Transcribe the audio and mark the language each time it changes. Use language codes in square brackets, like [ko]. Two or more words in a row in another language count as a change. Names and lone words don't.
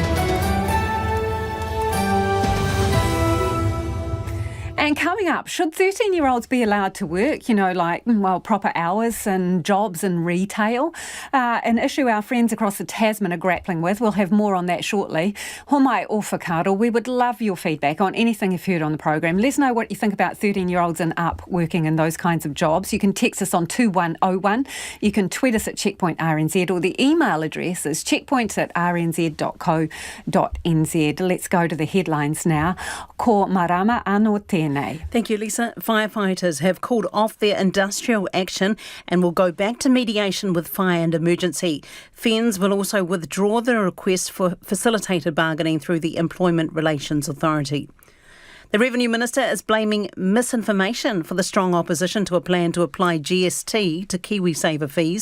[en] And coming up, should 13-year-olds be allowed to work, proper hours and jobs in retail? An issue our friends across the Tasman are grappling with. We'll have more on that shortly. [mi] Homai o whakaaro, [en] we would love your feedback on anything you've heard on the program. Let us know what you think about 13-year-olds and up working in those kinds of jobs. You can text us on 2101. You can tweet us at Checkpoint RNZ, or the email address is checkpoints@rnz.co.nz. Let's go to the headlines now. [mi] Ko marama anō tēnei. [en] Thank you, Lisa. Firefighters have called off their industrial action and will go back to mediation with fire and emergency. FENZ will also withdraw the request for facilitated bargaining through the Employment Relations Authority. The Revenue Minister is blaming misinformation for the strong opposition to a plan to apply GST to KiwiSaver fees.